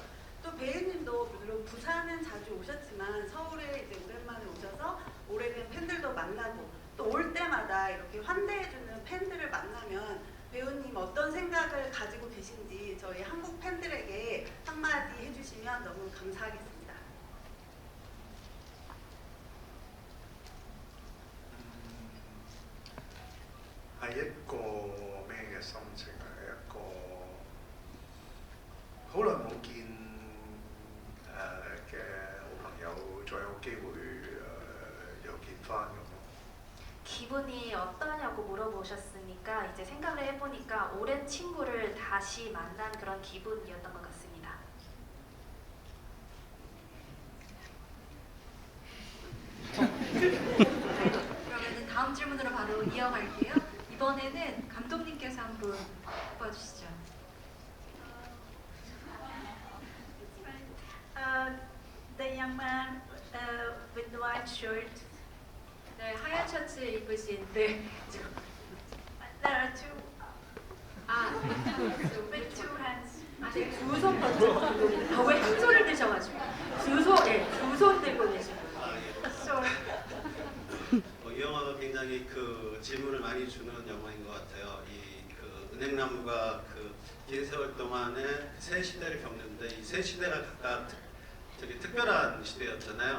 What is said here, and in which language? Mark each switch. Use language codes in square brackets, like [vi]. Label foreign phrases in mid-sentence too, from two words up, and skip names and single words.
[ko] 또 배우님도 물론 부산은 자주 오셨지만 서울에 이제 오랜만에 오셔서 오래된 팬들도 만나고 또 올 때마다 이렇게 환대해주는 팬들을 만나면 배우님 어떤 생각을 가지고 계신지 저희 한국 팬들에게 한마디 해주시면 너무 감사하겠습니다. [yue] 係一個咩嘅心情啊？一個好耐冇見嘅好朋友，再有機會又見翻咁咯。 [ko] 기분이 어떠냐고 물어보셨으니까 이제 생각을 해보니까 오랜 친구를 다시 만난 그런 기분이었던 것 같습니다. 그러면 다음 질문으로 바로 이어갈게요. 이번에는 감독님께서 한분 뽑아주시죠. [en] The young man with the white shirt. [ko] 네, 하얀 셔츠 입으신 네. [en] There are two [ko] 아, [en] with two hands. [ko] 네, 두 손 번쩍 들고 왜 한 손을 드셔가지고 두 손 들고 계신 분. 아, 예. [en] Sorry. [ko] 이 영화가 굉장히 그 질문을 많이 주는 영화인 것 같아요. 이 그 은행나무가 그 긴 세월 동안에 세 시대를 겪는데 이 세 시대가 각각 되게 특별한 시대였잖아요.